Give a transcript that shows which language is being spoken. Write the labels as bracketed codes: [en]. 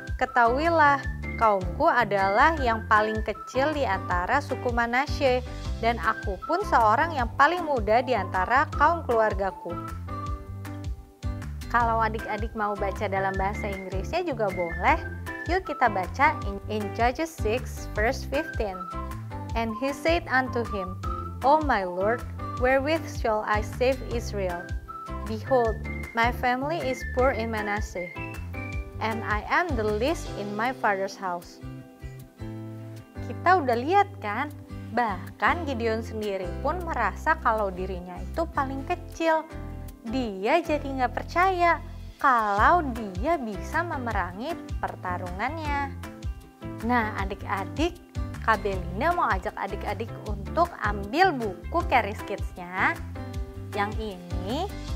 [id] Ketahuilah, kaumku adalah yang paling kecil di antara suku Manasye, dan aku pun seorang yang paling muda di antara kaum keluargaku. Kalau adik-adik mau baca dalam bahasa Inggrisnya juga boleh. Yuk kita baca [en] in Judges 6 verse 15. And he said unto him, O my Lord, wherewith shall I save Israel? Behold, my family is poor in Manasseh, and I am the least in my father's house. [id] Kita udah lihat kan, bahkan Gideon sendiri pun merasa kalau dirinya itu paling kecil. Dia jadi nggak percaya kalau dia bisa memerangi pertarungannya. Nah, adik-adik, Kak Belinda mau ajak adik-adik untuk ambil buku Keris Kids-nya yang ini.